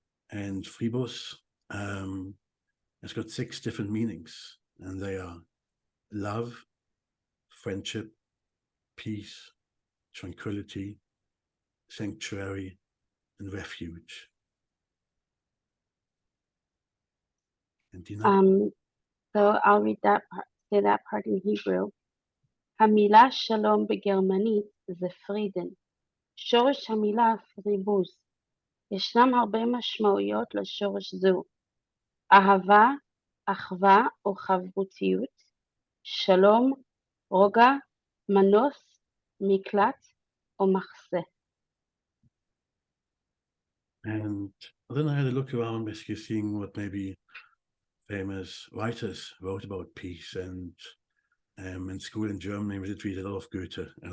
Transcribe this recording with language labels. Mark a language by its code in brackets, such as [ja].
[en] And Fribus has got 6 different meanings, and they are love, friendship, peace, tranquility, sanctuary, and refuge. And Dina? So I'll read that part, say that part in Hebrew. [he] המילה שלום בגרמנית זה פרידן. שורש המילה פריבוס. ישנם הרבה משמעויות לשורש זו. אהבה, אחווה או חברותיות, שלום, רוגע, מנוס, מקלט או מחסה. [en] And then I had a look around, basically seeing what maybe famous writers wrote about peace. And in school in Germany, we did read a lot of Goethe.